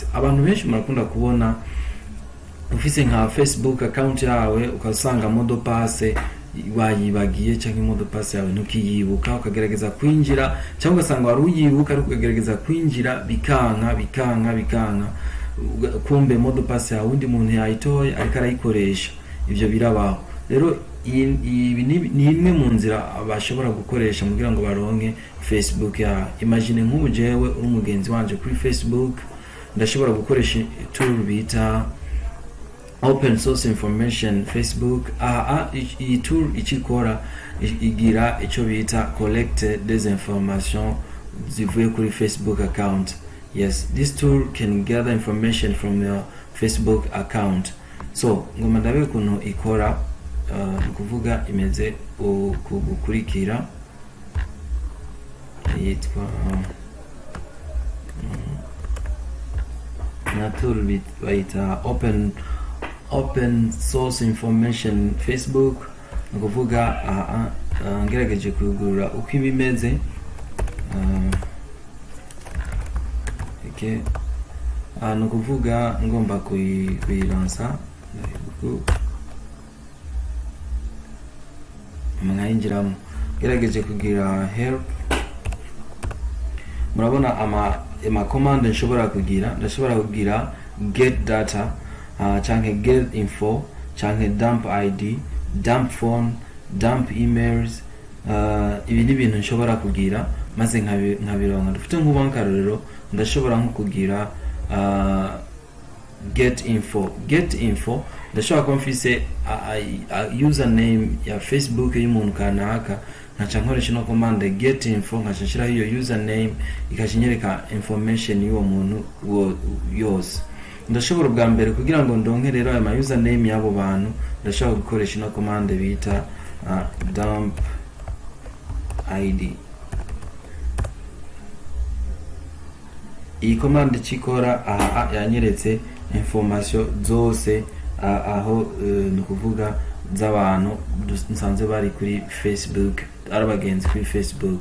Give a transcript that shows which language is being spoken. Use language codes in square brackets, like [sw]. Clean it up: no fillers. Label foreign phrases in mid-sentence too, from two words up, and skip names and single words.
[rn] Abantu benshi murakunda kubona ufise nka Facebook account yawe ukasanga [fr] modo passe [rn] wayibagiye cyangwa [fr] modo passe [rn] yawe ntukiyibuka, ukagerageza kwinjira cyangwa ugasanga wari uyibuka ariko ukagerageza kwinjira bikanka kumbe [fr] modo passe [rn] yawe undi muntu yayitoye ariko arayikoresha. Ivyo birabaho. Rero ibi ni imwe mu nzira bashobora gukoresha kugira ngo baronke Facebook ya. Imagine nk'ubu jewe uri umugenzi wanje kuri Facebook, ndashobora gukoresha tool bita [en] open source information [rn] Facebook. Iyi tool ikikora igira icyo bita [fr] collect des informations [rn] zivuye kuri Facebook account. [en] Yes, this tool can gather information from your Facebook account. [rn] So ngoma ndabe kuntu ikora, kuvuga imeze gukurikira. Yitwa na tool bita [en] open source information [rn] Facebook. Kuvuga ngerageje kugurura uko ibimeze. Okay. No kuvuga ngomba kuyiransa mwayinjiramo, gerageje kugira help. Murabona ama command nshobora kugira, ndashobora kugira [en] get data, [rn] canke [en] get info, [rn] canke [en] dump id, dump phone, dump emails. [rn] Ibi ni ibintu nshobora kugira maze nkabironka. Dufite nk'ubankarorero ndashobora nko kugira [en] get info [rn] ndashobora ko mfise username ya Facebook y'umuntu kanaka, nkaca nkoresha no [en] command get info, [rn] nkaca nshiraho iyo username ikashinyereka information y'uwo muntu yose. Ndashobora bwa mbere kugira ngo ndonke rero aya username y'abo bantu, ndashobora gukoresha no command bita [en] dump id. [rn] Iyi command cikora yanyeretse information zose aho no kuvuga z'abantu nsanze bari kuri Facebook, arabagenzi kuri Facebook.